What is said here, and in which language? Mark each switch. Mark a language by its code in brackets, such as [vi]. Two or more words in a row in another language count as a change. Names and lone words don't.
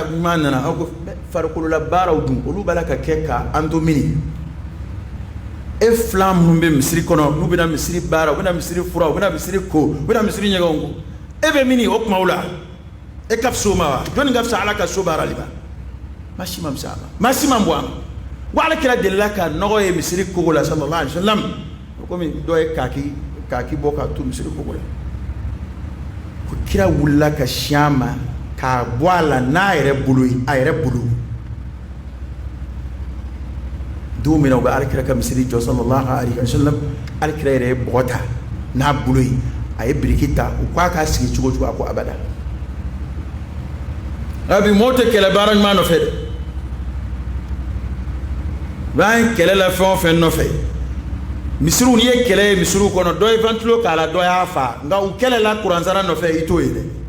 [bm] ɲuman nana aw ko farikolola baaraw dun olu b'a la ka kɛ ka an to mini e fila minnu bɛ misiri kɔnɔ n'u bɛna misiri baara u bɛna misiri fura u bɛna misiri ko u bɛna misiri ɲɛgɛnw ko e bɛ mini o kumaw la e ka fisa o ma wa jɔnni ka fisa ala ka so baarali ma maa si ma fisa a ma maa si ma bɔ a ma wa ale kɛra delila ka nɔgɔ ye misiri kogo la [ar] صلى الله عليه وسلم [bm] komi dɔ ye kaki bɔ k'a to misiri kogo la ko kira wulila ka siɲɛ ma k'a bɔ a la n'a yɛrɛ bolo ye a yɛrɛ bolo don min na u bɛ alikira ka misiri jɔ [ar] صلى الله عليه وسلم [bm] alikira yɛrɛ ye bɔgɔ ta n'a bolo ye a ye biriki ta u k'a k'a sigi cogo cogo a ko abada abi mɔɔw tɛ kɛlɛ baara ɲuman nɔfɛ dɛ b'an kɛlɛ la fɛn o fɛn nɔfɛ misiriw n'i ye kɛlɛ ye misiriw kɔnɔ dɔ ye ventilo k'a la dɔ y'a fa nka u kɛlɛ la kuransara nɔfɛ i t'o ye dɛ